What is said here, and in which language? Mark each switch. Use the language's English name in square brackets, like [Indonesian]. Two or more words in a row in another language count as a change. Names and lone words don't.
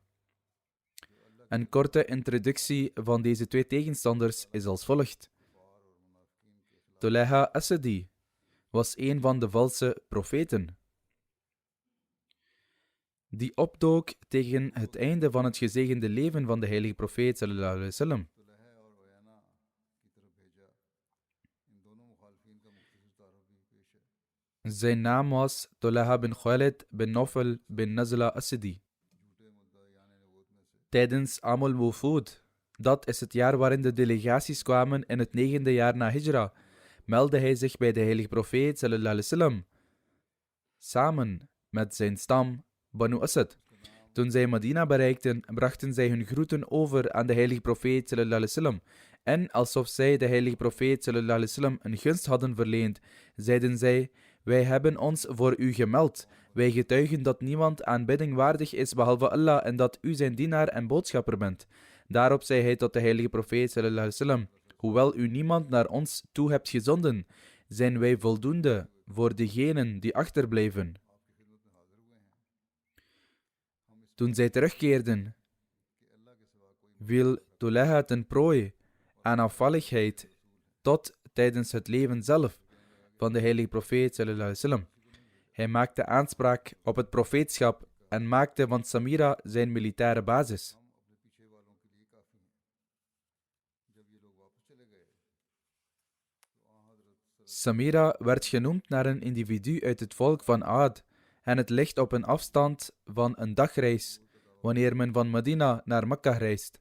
[Dutch] Een korte introductie van deze twee tegenstanders is als volgt. Tulaha Asadi was een van de valse profeten, die opdook tegen het einde van het gezegende leven van de heilige profeet [Arabic] صلى الله عليه وسلم. [Dutch] Zijn naam was Tulaha bin Khuwailid bin Nawfal bin Nazla Asadi. Tijdens [Arabic] عام الوفود, [Dutch] dat is het jaar waarin de delegaties kwamen in het 9e jaar na Hijra, meldde hij zich bij de heilige profeet [Arabic] صلى الله عليه وسلم, [Dutch] samen met zijn stam Banu Asad. Toen zij Medina bereikten, brachten zij hun groeten over aan de heilige profeet [Arabic] صلى الله عليه وسلم. [Dutch] En alsof zij de heilige profeet [Arabic] صلى الله عليه وسلم [Dutch] een gunst hadden verleend, zeiden zij: Wij hebben ons voor u gemeld. Wij getuigen dat niemand aanbidding waardig is behalve Allah en dat u zijn dienaar en boodschapper bent. Daarop zei hij tot de heilige profeet [Arabic] صلى الله عليه وسلم: [Dutch] hoewel u niemand naar ons toe hebt gezonden, zijn wij voldoende voor degenen die achterblijven. Toen zij terugkeerden, viel Tuleha ten prooi aan afvalligheid tot tijdens het leven zelf van de heilige profeet [Arabic] صلى الله عليه وسلم. [Dutch] Hij maakte aanspraak op het profeetschap en maakte van Samira zijn militaire basis. Samira werd genoemd naar een individu uit het volk van Aad en het ligt op een afstand van een dagreis wanneer men van Medina naar Mekka reist.